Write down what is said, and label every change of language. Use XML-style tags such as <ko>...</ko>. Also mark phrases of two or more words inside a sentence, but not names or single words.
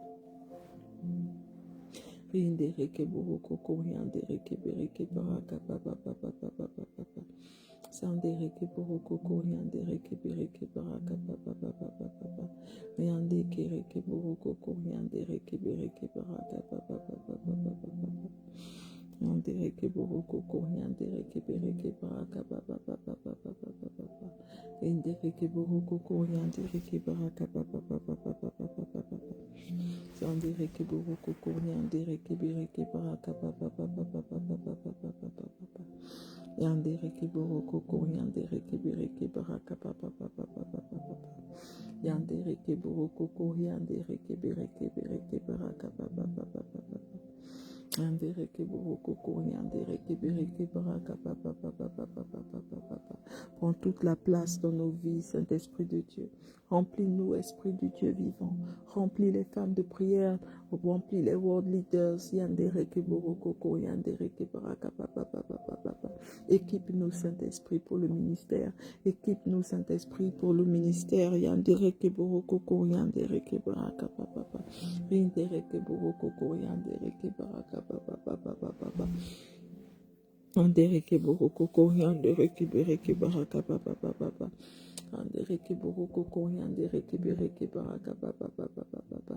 <fr>Rindereke boroko koriandereke bereke baraka papa papa papa papa. Sandereke boroko koriandereke bereke baraka papa papa papa. Riandereke boroko koriandereke bereke baraka papa papa papa. Yandereke boroko koriandereke bereke baraka baba baba baba baba baba. Yandereke boroko koriandereke baraka baba baba baba baba baba. Yandereke boroko koriandereke bereke baraka baba baba baba baba baba baba. Yandereke boroko koriandereke bereke baraka baba baba baba baba. Yandereke boroko koriandereke bereke bereke baraka baba baba baba. Yandereke boroko koriandereke bereke baraka baba baba baba baba baba. Prends toute la place dans nos vies, Saint-Esprit de Dieu. Remplis-nous, Esprit du Dieu vivant. Remplis les femmes de prière. Remplis les</fr> <en>world leaders. Yandereke boroko koriandereke baraka baba baba baba.</en> <fr>Équipe-nous, Saint-Esprit, pour le ministère. Équipe-nous, Saint-Esprit, pour le ministère. Yandereke boroko koriandereke baraka baba baba. Rindereke boroko koriandereke baraka baba baba baba. Andereke boroko koriandereke bereke baraka baba baba. Andereke boroko koriandereke bereke baraka baba baba baba.</fr>